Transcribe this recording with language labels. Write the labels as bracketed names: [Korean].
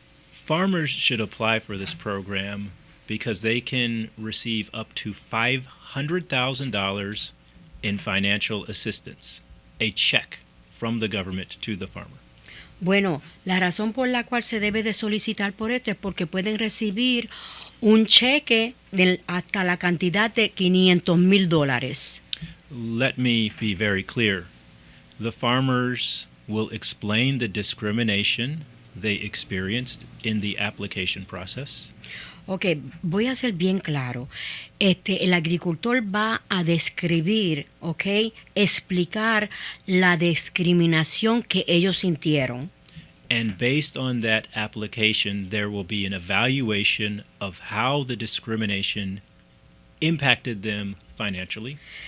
[English] Farmers should apply for this program because they can receive up to $500,000 in financial assistance, a check from the government to the farmer. [Spanish] Bueno, la razón por la cual se debe de solicitar por esto es porque pueden recibir un cheque hasta la cantidad de $500,000. [English] Let me be very clear. The farmers will explain the discrimination they experienced in the application process. [Spanish] Ok, voy a ser bien claro. El agricultor va a describir, explicar la discriminación que ellos sintieron. [English] And based on that application, there will be an evaluation of how the discrimination impacted them financially.